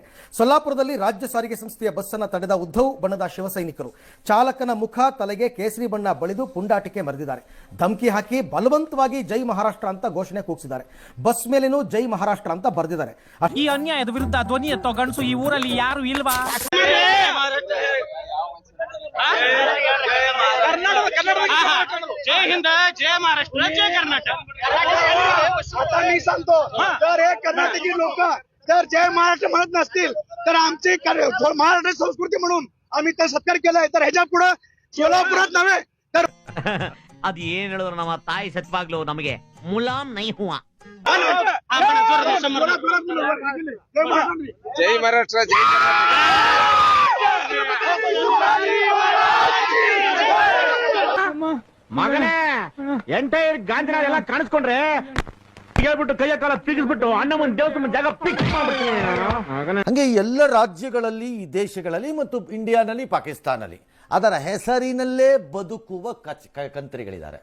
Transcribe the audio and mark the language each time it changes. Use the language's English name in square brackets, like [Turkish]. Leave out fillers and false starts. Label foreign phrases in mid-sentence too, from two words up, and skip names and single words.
[Kannada] ಸೊಲ್ಲಾಪುರದಲ್ಲಿ ರಾಜ್ಯ ಸಾರಿಗೆ ಸಂಸ್ಥೆಯ ಬಸ್ಸನ್ನು ತಡೆದ ಉದ್ಧವ್ ಬಣ್ಣದ ಶಿವಸೈನಿಕರು ಚಾಲಕನ ಮುಖ ತಲೆಗೆ ಕೇಸರಿ ಬಣ್ಣ ಬಳಿದು ಪುಂಡಾಟಿಕೆ ಮೆರೆದಿದ್ದಾರೆ. ಧಮಕಿ ಹಾಕಿ ಬಲವಂತವಾಗಿ ಜೈ ಮಹಾರಾಷ್ಟ್ರ ಅಂತ ಘೋಷಣೆ ಕೂಗಿಸಿದ್ದಾರೆ. ಬಸ್ ಮೇಲೇನೂ ಜೈ ಮಹಾರಾಷ್ಟ್ರ ಅಂತ ಬರೆದಿದ್ದಾರೆ. ಈ ಅನ್ಯಾಯದ ವಿರುದ್ಧ ಧ್ವನಿ ಎತ್ತೋ ಗಂಡಸು ಈ ಊರಲ್ಲಿ ಯಾರು ಇಲ್ವಾ? [Marathi] जय हिंद, जय महाराष्ट्र, जय कर्नाटक. आता मी सांगतो, जर हे कर्नाटकी लोक जर जय महाराष्ट्र म्हणत नसतील तर आमची महाराष्ट्र संस्कृती म्हणून आम्ही तर सत्कार केलाय. तर ह्याच्या पुढे सोलापुरात नव्हे तर [Kannada] ಅದ್ ಏನ್ ಹೇಳಿದ್ರು ನಮ್ಮ ತಾಯಿ ಸತ್ವಾಗ್ಲು ನಮಗೆ [Hindi] मालूम नहीं हुआ. [Marathi] जय महाराष्ट्र, जय [Kannada] ಮಗನೇ ಎಂಟೈರ್ ಗಾಂಧಿನಾಡ್ ಎಲ್ಲ ಕಾಣಿಸ್ಕೊಂಡ್ರೆ ಹೇಳ್ಬಿಟ್ಟು ಕೈಯ ಕಾಲ ತಿಗಿಸ್ಬಿಟ್ಟು ಅಣ್ಣ ಮುಂದೆ ದೇವಸ್ಥಾನ ಜಾಗ ಫಿಕ್ಸ್ ಮಾಡ್ಬಿಡ್ತೀನಿ. ಹಂಗೆ ಎಲ್ಲ ರಾಜ್ಯಗಳಲ್ಲಿ, ಈ ದೇಶಗಳಲ್ಲಿ ಮತ್ತು ಇಂಡಿಯಾನಲ್ಲಿ, ಪಾಕಿಸ್ತಾನಲ್ಲಿ ಅದರ ಹೆಸರಿನಲ್ಲೇ ಬದುಕುವ ಕಂತ್ರಿಗಳಿದ್ದಾರೆ.